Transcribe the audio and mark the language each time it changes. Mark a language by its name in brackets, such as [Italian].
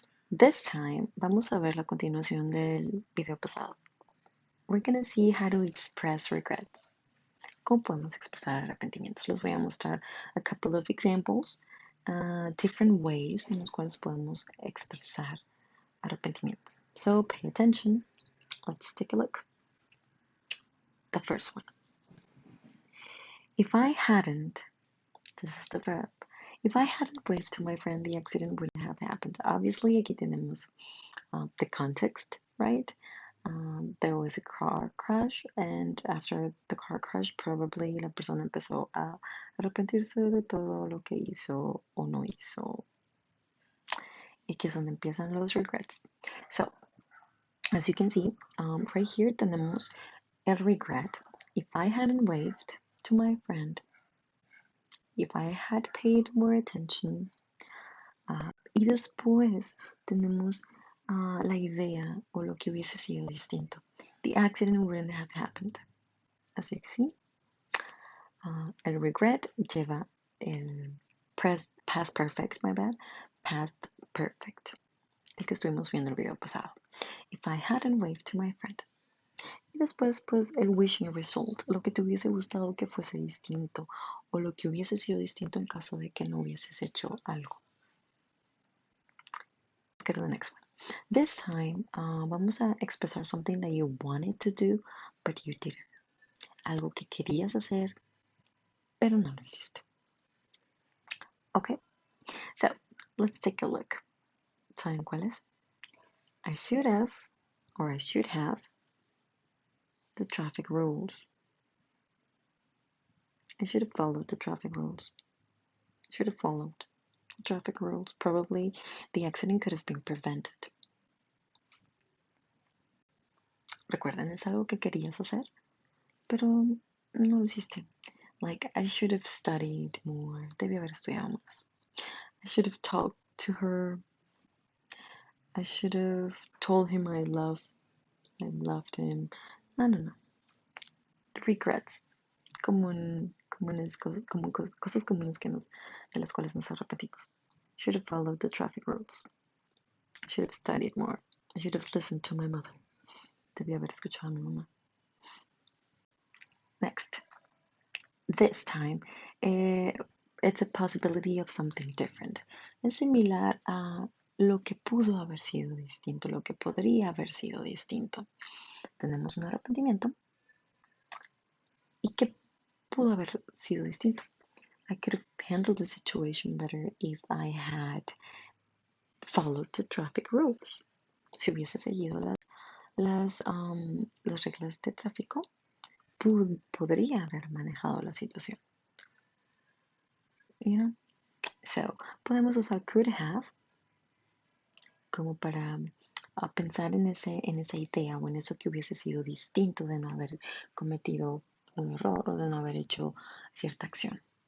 [English] This time [Spanish] vamos a ver la continuación del video pasado. [English] We're gonna see how to express regrets. [Spanish] ¿Cómo podemos expresar arrepentimientos? Les voy a mostrar [English] a couple of examples, different ways [Spanish] en los cuales podemos expresar arrepentimientos. [English] So pay attention. Let's take a look. The first one. If I hadn't, this is the verb. If I hadn't waved to my friend, the accident wouldn't have happened. Obviously, [Spanish] aquí tenemos [English] the context, right? There was a car crash, and after the car crash, probably [Spanish] la persona empezó a arrepentirse de todo lo que hizo o no hizo. Y que es donde empiezan los regrets. [English] So, as you can see, right here [Spanish] tenemos el [English] regret. If I hadn't waved to my friend, if I had paid more attention, [Spanish] y después tenemos la idea o lo que hubiese sido distinto. [English] The accident wouldn't have happened. As you can see, el regret lleva el past perfect, my bad, past perfect, [Spanish] el que estuvimos viendo el video pasado. [English] If I hadn't waved to my friend. [Spanish] Y después, pues, el wishing result, lo que te hubiese gustado que fuese distinto o lo que hubiese sido distinto en caso de que no hubieses hecho algo. [English] Let's go to the next one. This time, [Spanish] vamos a expresar [English] something that you wanted to do, but you didn't. [Spanish] Algo que querías hacer, pero no lo hiciste. [English] Okay, so let's take a look. [Spanish] ¿Saben cuál es? [English] I should have, or I should have, the traffic rules. I should have followed the traffic rules. Should have followed the traffic rules. Probably the accident could have been prevented. [Spanish] Recuerden, es algo que querías hacer, pero no lo hiciste. [English] Like, I should have studied more. [Spanish] Debí haber estudiado más. [English] I should have talked to her. I should have told him I loved him. I don't know. Regrets. [Spanish] Cosas comunes de las cuales nos arrepentimos. [English] Should have followed the traffic rules. Should have studied more. I should have listened to my mother. [Spanish] Debí haber escuchado a mi mamá. [English] Next. This time, it's a possibility of something different. [Spanish] Es similar a lo que pudo haber sido distinto, lo que podría haber sido distinto. Tenemos un arrepentimiento y que pudo haber sido distinto. [English] I could have handled the situation better if I had followed the traffic rules. [Spanish] Si hubiese seguido las reglas de tráfico, podría haber manejado la situación. [English] You know? [Spanish] So, podemos usar could have como para pensar en esa idea o en eso que hubiese sido distinto de no haber cometido un error o de no haber hecho cierta acción.